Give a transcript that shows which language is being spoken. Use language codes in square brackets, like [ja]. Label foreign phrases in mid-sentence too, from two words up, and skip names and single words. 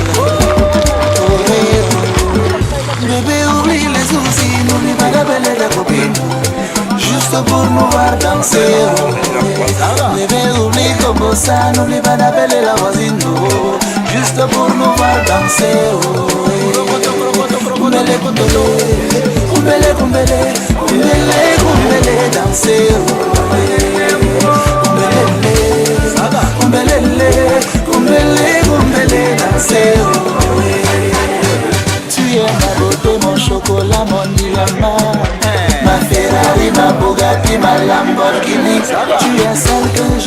[fr] Bébé, oublie les soucis, n'oublie pas d'appeler ta copine. Juste pour nous voir danser. Bébé, oublie comme ça, n'oublie pas d'appeler la voisine. Juste pour nous voir danser. [ln] Kumbele, kumbele, kumbele, kumbele, kumbele, kumbele, [fr] danser. [ln] Kumbele, kumbele, kumbele, [fr] danser. Tu es ma beauté, mon chocolat, mon diamant. Ma Ferrari, ma Bugatti, ma Lamborghini. Tu es celle que